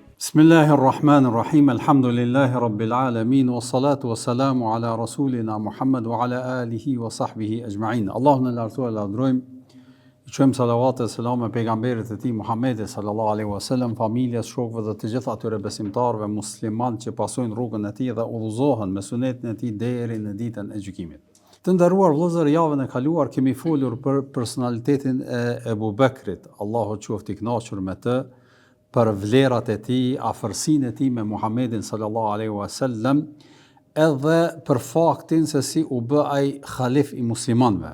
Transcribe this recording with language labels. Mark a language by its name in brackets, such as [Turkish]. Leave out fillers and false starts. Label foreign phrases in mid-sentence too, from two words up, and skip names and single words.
[Arabic] بسم الله الرحمن الرحيم الحمد لله رب العالمين والصلاة والسلام على رسولنا محمد وعلى آله وصحبه أجمعين. [Albanian] Allahun e lartësuar e lavdrojmë, i quajmë salavat e selam e pejgamberit e tij Muhammedit [Arabic] صلى الله عليه وسلم, [Albanian] familjes, shokëve dhe të gjithë atyre besimtarëve muslimanë që pasojnë rrugën e tij dhe udhëzohen me sunetin e tij deri në ditën e gjykimit. Të nderuar vëllezër, javën e kaluar kemi folur për personalitetin e Ebu Bekrit, Allahu qoftë i kënaqur me të, për vlerat e tij, afërsinë e tij me Muhammedin [Arabic] صلى الله عليه وسلم, [Albanian] edhe për faktin se si u bë ai khalif i muslimanëve.